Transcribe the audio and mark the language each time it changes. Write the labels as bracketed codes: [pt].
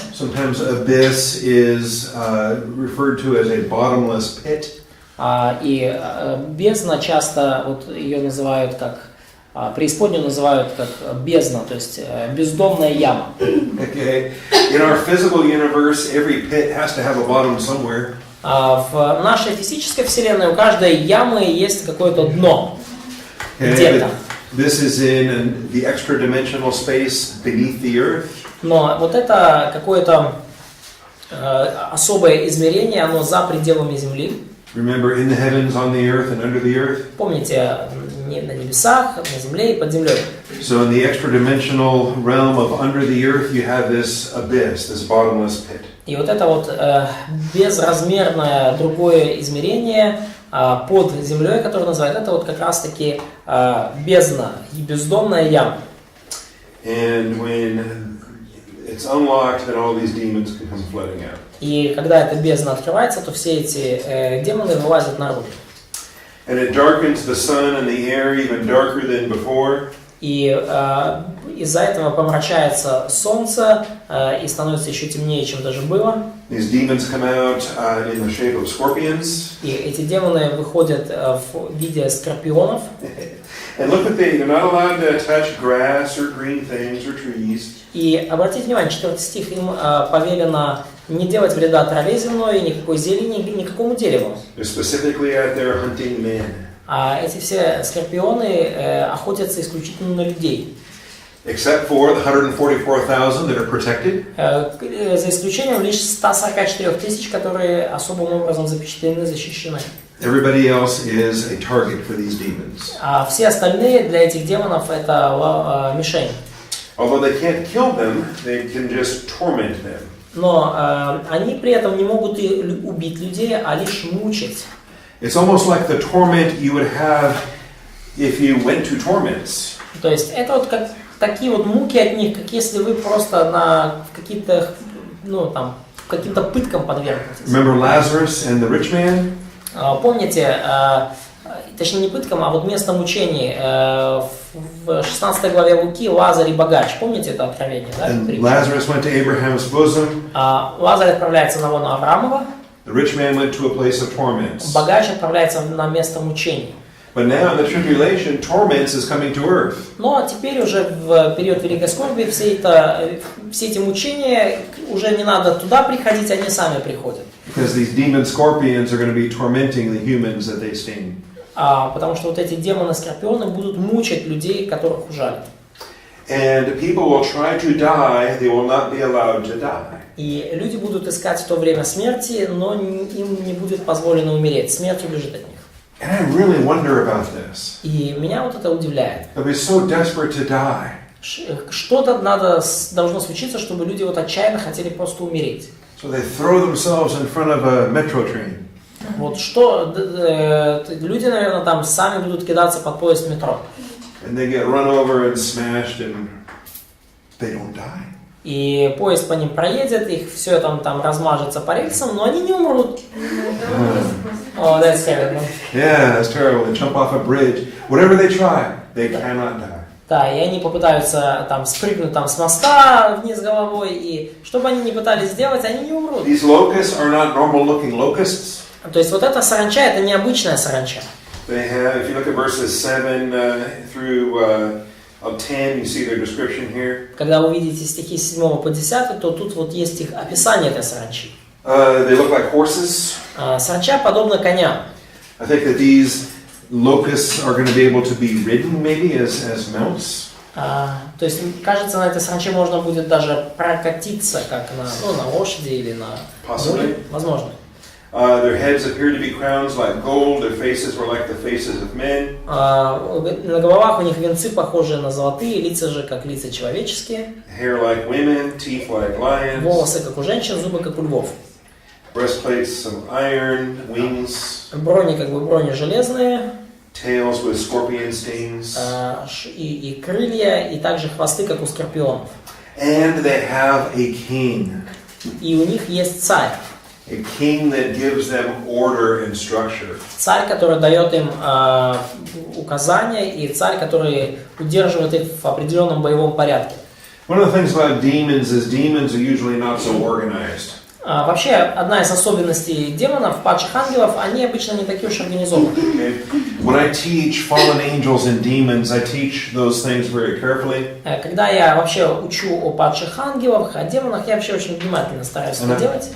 [en] Sometimes abyss is referred to as a bottomless pit. [ru] И бездна часто, вот ее называют как, преисподнюю называют как бездна, то есть бездомная яма. [en] Okay. In our physical universe, every pit has to have a bottom somewhere. [ru] В нашей физической вселенной у каждой ямы есть какое-то дно. [en] Okay, [ru] Где-то. [en] this is in the extra-dimensional space beneath the earth. [ru] Но вот это какое-то особое измерение, оно за пределами Земли. [en] Remember, in the heavens, on the earth, and under the earth. [ru] Помните, на небесах, на земле и под землей. [en] So in the extra-dimensional realm of under the earth, you have this abyss, this bottomless pit. [ru] И вот это вот безразмерное другое измерение под землей, которое называют, это вот как раз-таки бездна и бездомная яма. [en] And when it's unlocked, then all these demons can come flooding out. [ru] И когда эта бездна открывается, то все эти демоны вылазят наружу. [en] And it darkens the sun and the air even darker than before. [ru] И из-за этого помрачается солнце и становится еще темнее, чем даже было. [en] These demons come out in the shape of scorpions. [ru] И эти демоны выходят в виде скорпионов. [en] And look what they're not allowed to touch grass or green things or trees. [ru] И обратите внимание, 4 стих, им повелено не делать вреда траве земной, никакой зелени, никакому дереву. [en] They're specifically out there hunting men. [ru] А эти все скорпионы охотятся исключительно на людей. [en] Except for the 144,000 that are protected. [ru] За исключением лишь 144 тысяч, которые особым образом запечатлены, защищены. [en] Everybody else is a target for these demons. [ru] А все остальные для этих демонов это мишень. [en] Although they can't kill them, they can just torment them. [ru] Но они при этом не могут и убить людей, а лишь мучить. [en] It's almost like the torment you would have if you went to torments. [ru] То есть это вот как такие вот муки от них, как если вы просто в какие-то, каким-то пыткам подвергнетесь. [en] Remember Lazarus and the rich man? [ru] Помните, точнее не пыткам, а вот место мучений в 16 главе Луки Лазарь и богач. Помните это откровение, да? [en] Lazarus went to Abraham's bosom. [ru] Лазарь отправляется на лоно Авраамова. [en] The rich man went to a place of torments. [ru] Богач отправляется на место мучений. [en] But now in the tribulation, torments is coming to earth. [ru] Но теперь уже в период Великой Скорби все эти мучения, уже не надо туда приходить, они сами приходят. [en] Because these demon scorpions are going to be tormenting the humans that they sting. [ru] Потому что вот эти демоны-скорпионы будут мучить людей, которых ужалят. [en] And people will try to die, they will not be allowed to die. [ru] И люди будут искать в то время смерти, но им не будет позволено умереть. Смерть убежит от них. [en] And I really wonder about this. [ru] И меня вот это удивляет. [en] They'll be so desperate to die. [ru] Что-то должно случиться, чтобы люди вот отчаянно хотели просто умереть. [en] So they throw themselves in front of a metro train. [ru] Вот что люди, наверное, там сами будут кидаться под поезд метро. [en] And they get run over and smashed and they don't die. [ru] И поезд по ним проедет, их все там размажется по рельсам, но они не умрут. [en] Oh, that's terrible. Yeah, that's terrible. They jump off a bridge. Whatever they try, they cannot die. [ru] Да, и они попытаются спрыгнуть с моста вниз головой, и что бы они ни пытались сделать, они не умрут. [en] These locusts are not normal-looking locusts. [ru] То есть вот эта саранча, это необычная саранча. [en] They have, if you look at verses 7 through 10, you see their description here. [ru] Когда вы видите стихи с 7 по 10, то тут вот есть их описание этой саранчи. [en] They look like horses. [ru] Саранча подобна коням. [en] I think that these locusts are going to be able to be ridden maybe as mounts. [ru] То есть, кажется, на этой саранче можно будет даже прокатиться, как на лошади или на муле. Возможно. [en] Their heads appear to be crowns like gold. Their faces were like the faces of men. [ru] На головах у них венцы, похожие на золотые, лица же как лица человеческие. [en] Hair like women, teeth like lions. [ru] Волосы как у женщин, зубы как у львов. [en] Breastplates of iron, wings. [ru] Брони как бы брони железные. [en] Tails with scorpion stings. [ru] И крылья, и также хвосты, как у скорпионов. [en] And they have a king. [ru] И у них есть царь. [en] A king that gives them order and structure. [ru] Царь, который дает им указания, и царь, который удерживает их в определенном боевом порядке. [en] One of the things about demons is demons are usually not so organized. [ru] Вообще, одна из особенностей демонов, падших ангелов, они обычно не такие уж организованы. [en] Okay? When I teach fallen angels and demons, I teach those things very carefully. [ru] Когда я вообще учу о падших ангелах, о демонах, я вообще очень внимательно стараюсь это делать.